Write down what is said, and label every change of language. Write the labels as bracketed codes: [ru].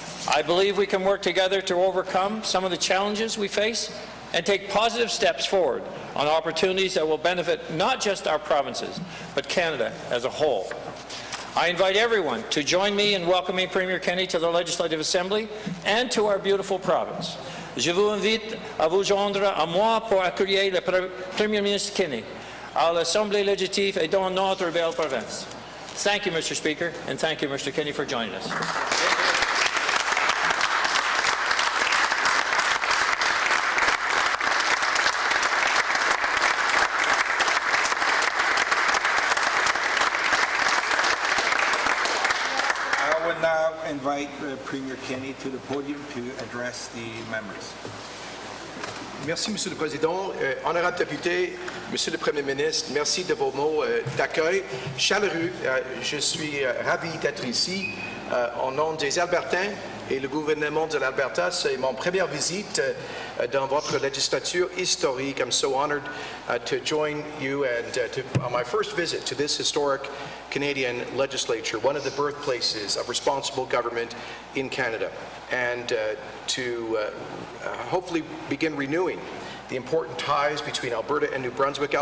[en] I believe we can work together to overcome some of the challenges we face and take positive steps forward on opportunities that will benefit not just our provinces, but Canada as a whole. I invite everyone to join me in welcoming Premier Kenney to the Legislative Assembly and to our beautiful province. [fr] Je vous invite à vous joindre à moi pour accueillir le Premier ministre Kenney à l'Assemblée législative et dans notre belle province. [en] Thank you, Mr. Speaker, and thank you, Mr. Kenney, for joining us. I would now invite Premier Kenney to the podium to address the members. [fr] Merci, Monsieur le Président. Honorable député, Monsieur le Premier ministre, merci de vos mots d'accueil chaleureux. Je suis ravi d'être ici au nom des Albertains et le gouvernement de l'Alberta. C'est mon première visite dans votre législature historique. [en] I'm so honored to join you and on my first visit to this historic Canadian legislature, one of the birthplaces of responsible government in Canada, and to hopefully begin renewing the important ties between Alberta and New Brunswick.